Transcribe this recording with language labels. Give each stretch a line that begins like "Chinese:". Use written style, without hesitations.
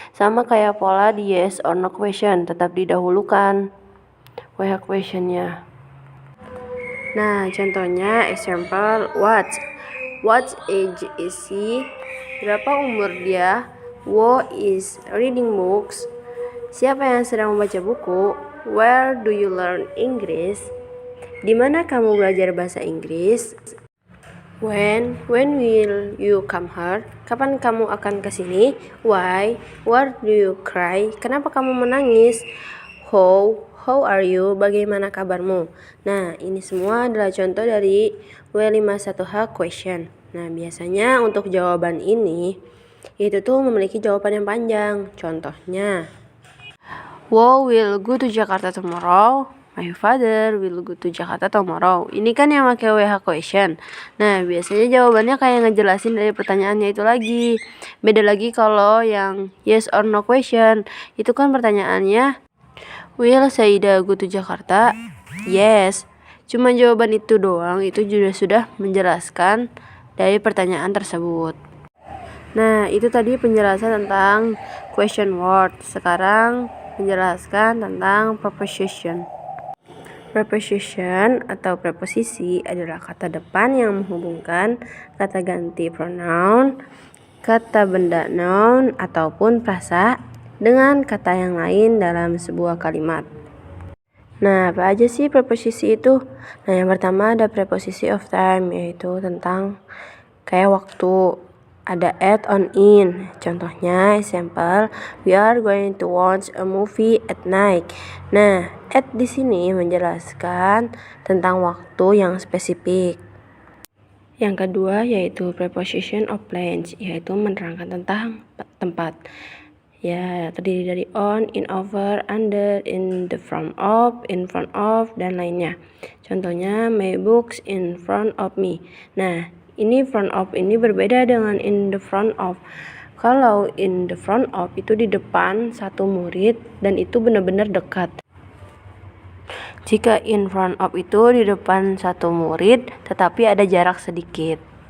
Indonesian: Sama kayak pola di yes or no question, tetap didahulukan where questionnya.
English: Nah, contohnya example what age is he?
Indonesian: Berapa umur dia?
English: Wo is reading books.
Indonesian: Siapa yang sedang membaca buku?
English: Where do you learn English?
Indonesian: Di mana kamu belajar bahasa Inggris?
English: When will you come here?
Indonesian: Kapan kamu akan ke sini?
English: Why do you cry?
Indonesian: Kenapa kamu menangis?
English: How are you?
Indonesian: Bagaimana kabarmu? Nah, ini semua adalah contoh dari W51H question. Nah, biasanya untuk jawaban ini itu tuh memiliki jawaban yang panjang.
English: Contohnya, Wo will go to Jakarta tomorrow. My father will go to Jakarta tomorrow.
Indonesian: Ini kan yang pakai WH question. Nah, biasanya jawabannya kayak ngejelasin dari pertanyaannya itu lagi. Beda lagi kalau yang yes or no question. Itu kan pertanyaannya,
English: will Saida go to Jakarta? Yes.
Indonesian: Cuma jawaban itu doang, itu juga sudah menjelaskan dari pertanyaan tersebut. Nah, itu tadi penjelasan tentang question word. Sekarang menjelaskan tentang preposition. Preposition atau preposisi adalah kata depan yang menghubungkan kata ganti pronoun, kata benda noun, ataupun frasa dengan kata yang lain dalam sebuah kalimat. Nah, apa aja sih preposisi itu? Nah, yang pertama ada preposisi of time, yaitu tentang kayak waktu. Ada at on in.
English: Contohnya, example, we are going to watch a movie at night.
Indonesian: Nah, at di sini menjelaskan tentang waktu yang spesifik. Yang kedua yaitu preposition of place, yaitu menerangkan tentang tempat. Ya, terdiri dari on, in, over, under, in the front of, dan lainnya.
English: Contohnya, my books in front of me.
Indonesian: Nah, ini front of ini berbeda dengan in the front of. Kalau in the front of itu di depan satu murid dan itu benar-benar dekat. Jika in front of itu di depan satu murid tetapi ada jarak sedikit.